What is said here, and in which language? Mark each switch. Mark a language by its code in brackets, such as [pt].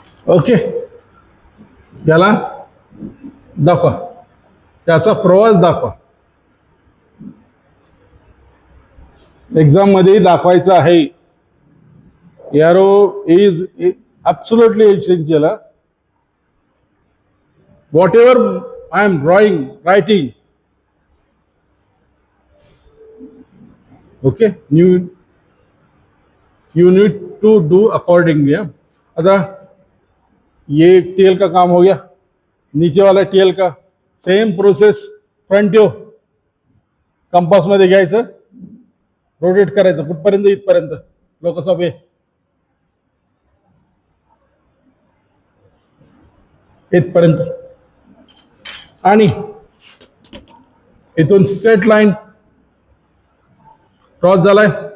[mr] Okay, याला दाखवा, त्याचा प्रवास दाखवा. एग्जाम मध्ये दाखवायचा आहे. [en] Arrow is absolutely essential. Whatever I am writing, okay, you need to do accordingly. [mr] आता [hi] ये टीएल का काम हो गया. नीचे वाला टीएल का same process. [mr] Front view compass मध्ये घ्यायचं, रोटेट करायचं कुठपर्यंत, इथपर्यंत लोकस ऑफ ए. इथपर्यंत. आणि इथून स्ट्रेट लाईन क्रॉस झालाय.